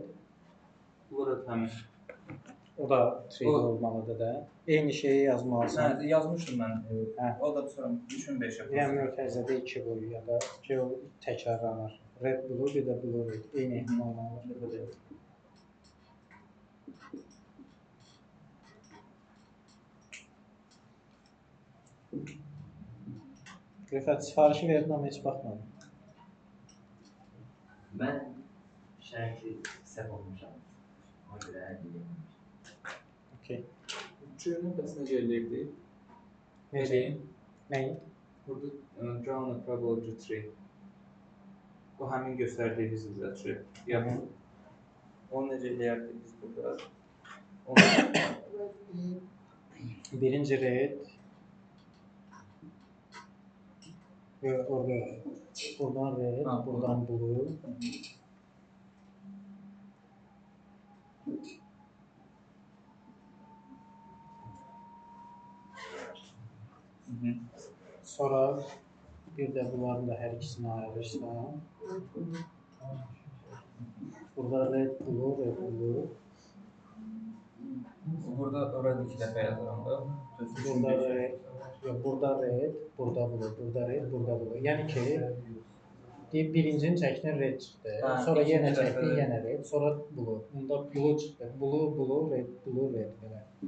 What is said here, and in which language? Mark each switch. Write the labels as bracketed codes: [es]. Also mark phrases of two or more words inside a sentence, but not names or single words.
[az] Burada təmiz. O da trade olmalıdır da. Eyni şeyi yazmalısan. Hə, yazmışdım mən. Hə. O da sonra 3-5 yapılır. Yəni mötərizədə 2 boyu ya da ki, o təkrarlanır. [en] Red blue, [az] bir də [en] blue red. [az] Eyni ehtimal alır. Rüfət, sifarişi verdin amma heç baxmadım. Mən şərti səhv olmuşam. Ona görə hər şey Okey. Üçünü bəs necə eləyirdi? Necəyin? Nəyin? Burada [en] drawn a probability tree. [az] Bu həmin göstərdiyimiz bizə tree. Yəni, onu necə eləyərdik biz burada? Birinci red. Orada yox. Buradan red, buradan blue. Sonra bir də bunların da hər ikisini ayırırsan. Burada [en] red, blue, red, blue. [az] Burada red 2 dəfə yazıram da. Burada red, yox, burada red, burada blue, burada red, burada blue. Yəni ki, birincini çəkdin red çıxdı. Sonra yenə çəkdin, yenə red, sonra blue. Bunda blue çıxdı. [en] Blue, blue, red, blue, red belə.